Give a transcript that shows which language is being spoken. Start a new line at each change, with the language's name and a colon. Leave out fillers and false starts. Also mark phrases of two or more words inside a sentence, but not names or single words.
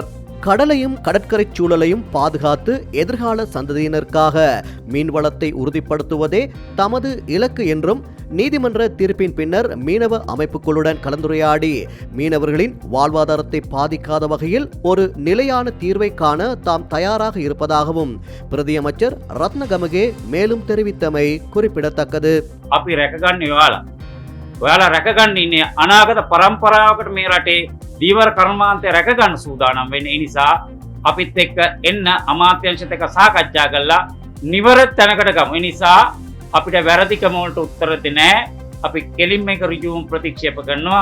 Tamil: கடலையும் கடற்கரை சூழலையும் பாதுகாத்து எதிர்கால சந்ததியினருக்காக மீன்வளத்தை உறுதிப்படுத்துவதே தமது இலக்கு என்றும் நீதிமன்ற தீர்ப்பின் பின்னர் மீனவ அமைப்புகளுடன் கலந்துரையாடி மீனவர்களின் வாழ்வாதாரத்தை பாதிக்காத வகையில் ஒரு நிலையான தீர்வை காண தாம் தயாராக இருப்பதாகவும் பிரதியமைச்சர் ரத்னகமகே மேலும் தெரிவித்தமை குறிப்பிடத்தக்கது.
Sinhala: අපි රැකගන්න ඔයාලා රැකගන්න ඉන්නේ අනාගත පරම්පරාවකට මේ රටේ දීවර කර්මාන්තය රැකගන්න සූදානම් වෙන්නේ. ඒ නිසා අපිත් එක්ක එන්න අමාත්‍යාංශත් එක්ක සාකච්ඡා කරලා නිවර තැනකට ගමු. ඒ නිසා අපිට වැරදිකම වලට උත්තර දෙන්නේ නැහැ. අපි කෙලින්ම එක ඍජුවම ප්‍රතික්ෂේප කරනවා.